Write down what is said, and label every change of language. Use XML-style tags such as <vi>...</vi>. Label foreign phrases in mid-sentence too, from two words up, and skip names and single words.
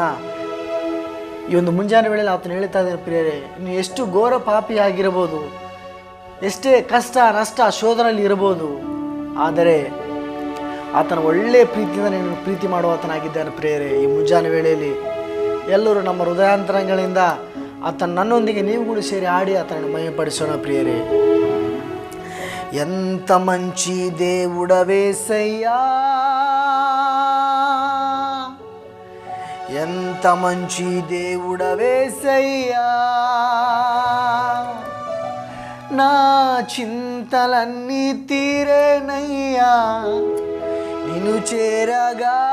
<kn>ಈ ಒಂದು ಮುಂಜಾನೆ ವೇಳೆಯಲ್ಲಿ ಆತನು ಹೇಳ್ತಾ ಇದ್ದಾನೆ, ಪ್ರಿಯರೇ, ನೀವು ಎಷ್ಟು ಘೋರ ಪಾಪಿಯಾಗಿರಬಹುದು, ಎಷ್ಟೇ ಕಷ್ಟ ನಷ್ಟ ಶೋಧನೆಯಲ್ಲಿ ಇರಬಹುದು, ಆದರೆ ಆತನ ಒಳ್ಳೆಯ ಪ್ರೀತಿಯಿಂದ ನೀನು ಪ್ರೀತಿ ಮಾಡುವ ಆತನಾಗಿದ್ದಾನೆ. ಪ್ರಿಯರೇ, ಈ ಮುಂಜಾನೆ ವೇಳೆಯಲ್ಲಿ ಎಲ್ಲರೂ ನಮ್ಮ ಹೃದಯಾಂತರಂಗಗಳಿಂದ ಆತನ ನನ್ನೊಂದಿಗೆ ನೀವು ಕೂಡ ಸೇರಿ ಹಾಡಿ ಆತನನ್ನು ಮಹಿಮೆಪಡಿಸೋಣ. ಪ್ರಿಯರೇ,</kn> <te>ఎంత మంచి దేవుడవేసయ్యా, ఎంత మంచి దేవుడవేసయ్యా, నా చింతలన్నీ తీరేనయ్యా నిన్ను చేరగా.</te>